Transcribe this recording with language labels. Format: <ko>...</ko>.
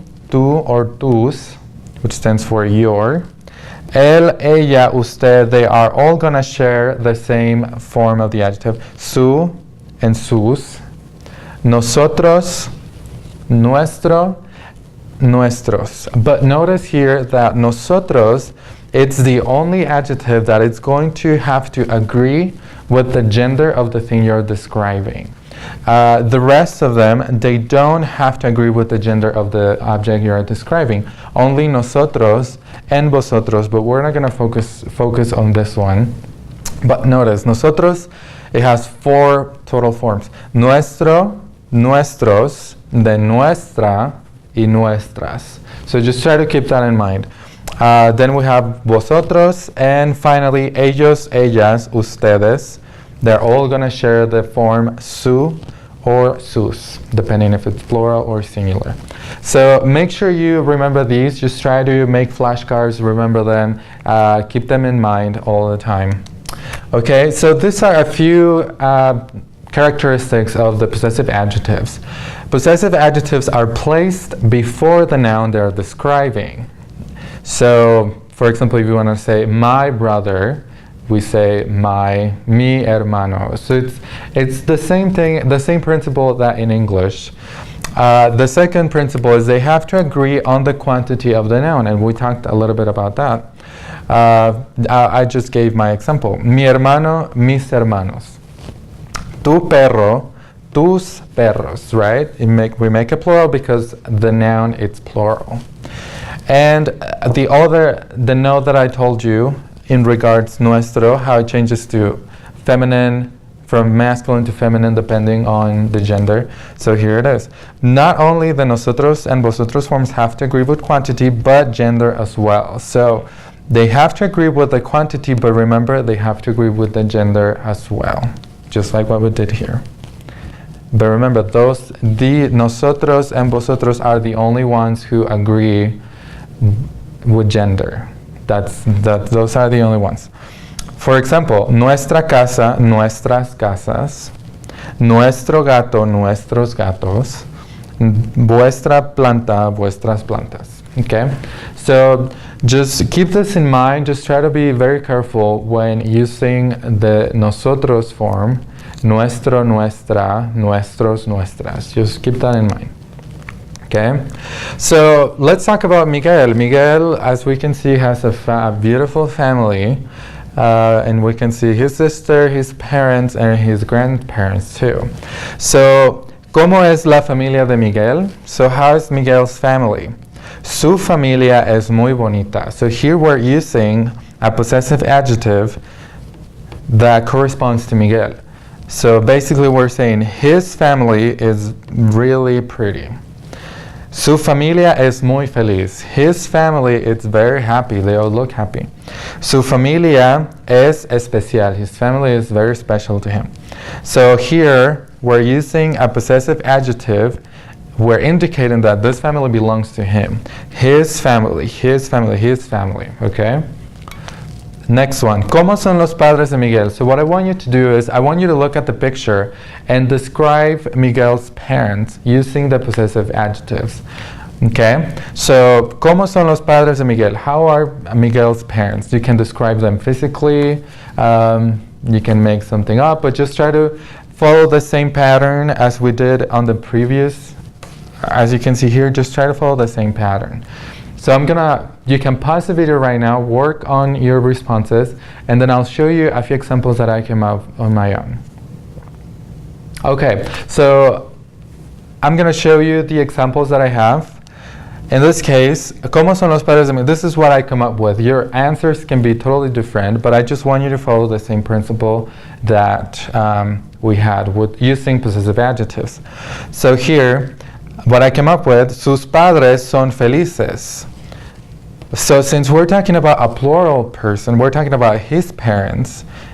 <en>Tu or tus, which stands for your. El, ella, usted, they are all going to share the same form of the adjective. Su and sus.</en> <es>Nosotros, nuestro, nuestros.</es> <en>But notice here that nosotros, it's the only adjective that it's going to have to agree with the gender of the thing you're describing. The rest of them, they don't have to agree with the gender of the object you're describing. Only nosotros and vosotros, but we're not going to focus on this one. But notice, nosotros, it has 4 total forms.</en> <es>Nuestro, nuestros, de nuestra, y nuestras.</es> <en>So just try to keep that in mind. Then we have vosotros, and finally ellos, ellas, ustedes. They're all going to share the form su or sus, depending if it's plural or singular. So make sure you remember these. Just try to make flashcards, remember them, keep them in mind all the time. Okay, so these are a few characteristics of the possessive adjectives. Possessive adjectives are placed before the noun they're describing. So, for example, if you want to say my brother, we say</en> <es>mi hermano.</es> <en>So it's the same thing, the same principle that in English. The second principle is they have to agree on the quantity of the noun, and we talked a little bit about that. I just gave my example.</en> <es>Mi hermano, mis hermanos. Tu perro, tus perros,</es> <en>right? We make a plural because the noun, it's plural. And the note that I told you in regards nuestro, how it changes to feminine, from masculine to feminine, depending on the gender. So here it is. Not only the nosotros and vosotros forms have to agree with quantity, but gender as well. So they have to agree with the quantity, but remember, they have to agree with the gender as well, just like what we did here. But remember, the nosotros and vosotros are the only ones who agree with gender. Those are the only ones. For example,</en> <es>nuestra casa, nuestras casas. Nuestro gato, nuestros gatos. Vuestra planta, vuestras plantas. Okay?</es> <en>So just keep this in mind. Just try to be very careful when using the nosotros form.</en> <es>Nuestro, nuestra, nuestros, nuestras.</es> <en>Just keep that in mind. Okay, so let's talk about Miguel. Miguel, as we can see, has a beautiful family, and we can see his sister, his parents, and his grandparents too.</en> <es>So, ¿cómo es la familia de Miguel?</es> <en>So, how is Miguel's family?</en> <es>Su familia es muy bonita.</es> <en>So here we're using a possessive adjective that corresponds to Miguel. So basically we're saying his family is really pretty.</en> <es>Su familia es muy feliz.</es> <en>His family is very happy. They all look happy.</en> <es>Su familia es especial.</es> <en>His family is very special to him. So here we're using a possessive adjective. We're indicating that this family belongs to him. His family, his family, his family. Okay? Next one.</en> <es>¿Cómo son los padres de Miguel?</es> <en>So what I want you to do is I want you to look at the picture and describe Miguel's parents using the possessive adjectives. Okay?</en> <es>So, ¿cómo son los padres de Miguel?</es> <en>How are Miguel's parents? You can describe them physically. You can make something up, but just try to follow the same pattern as we did on the previous as you can see here, just try to follow the same pattern. So you can pause the video right now, work on your responses, and then I'll show you a few examples that I came up on my own. Okay, so I'm going to show you the examples that I have. In this case,</en> <es>¿Cómo son los padres de mi?</es> <en>This is what I come up with. Your answers can be totally different, but I just want you to follow the same principle that we had with using possessive adjectives. So here, what I came up with,</en> <es>sus padres son felices.</es> <en>So since we're talking about a plural person, we're talking about his parents.</en>